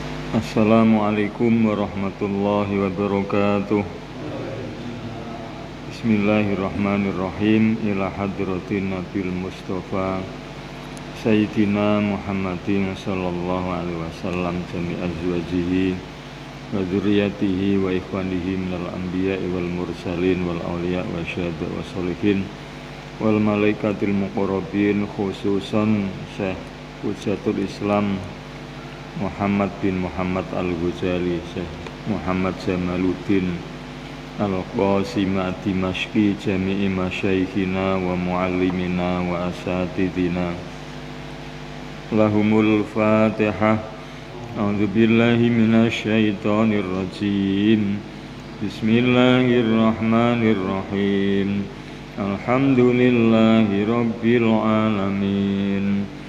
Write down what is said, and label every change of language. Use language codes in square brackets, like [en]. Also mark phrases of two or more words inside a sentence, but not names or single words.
[ar] السلام عليكم ورحمة الله وبركاته. بسم الله الرحمن الرحيم. إلى حضرة النبي المصطفى سيدنا محمد صلى الله عليه وسلم جميع أزواجه وذريته وإخوانه من الأنبياء والمرسلين والأولياء والشهداء والصالحين والملائكة المقربين، خصوصا شيخ حجة الإسلام محمد بن محمد الغزالي، شيخ محمد جمال الدين القاسم دمشقي، جميع مشايخنا ومعلمينا وأساتذتنا. لهم الفاتحة. أعوذ بالله من الشيطان الرجيم. بسم الله الرحمن الرحيم. الحمد لله رب العالمين.